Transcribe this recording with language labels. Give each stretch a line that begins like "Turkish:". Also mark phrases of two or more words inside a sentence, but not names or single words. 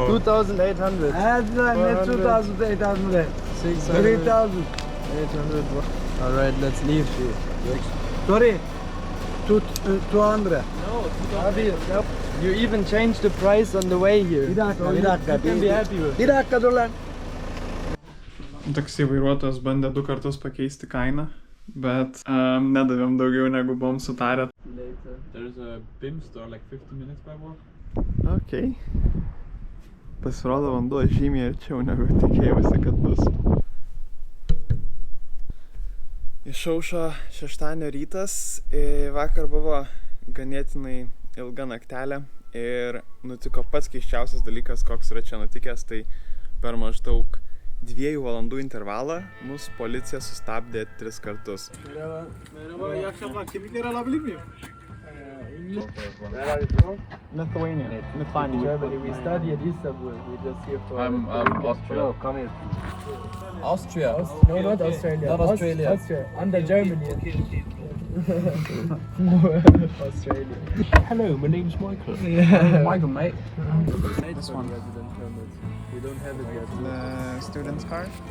English: 2,800. 2,800. 3,000. 800. Alright, let's leave. Sorry. 200. No, You even changed the price on the way here. You can be happy with it.
Lithuanian: Taksi vairuotojas bandė 2 kartus pakeisti kainą, bet nedavėm daugiau negu buvom sutarę.
English: There's a BIM store like 15 minutes by walk. Ok.
Lithuanian: Pasirodo vanduo žymiai arčiau negu tikėjausi, kad bus. Išaušo šeštadienio rytas, vakar buvo ganėtinai ilga naktelė ir nutiko pats keisčiausias dalykas, koks yra čia nutikęs, tai per maždaug 2 valandų intervalą mus policija sustabdė 3 kartus.
English: Lithuania. Germany. We study at Istanbul. We just here for. I'm Austria. Come here. Austria? No, not Australia. Not Australia. Austria. Under Germany. Australia. Hello, my name's Michael. Michael, mate. This one. Resident permit. We don't have it yet. The student's card.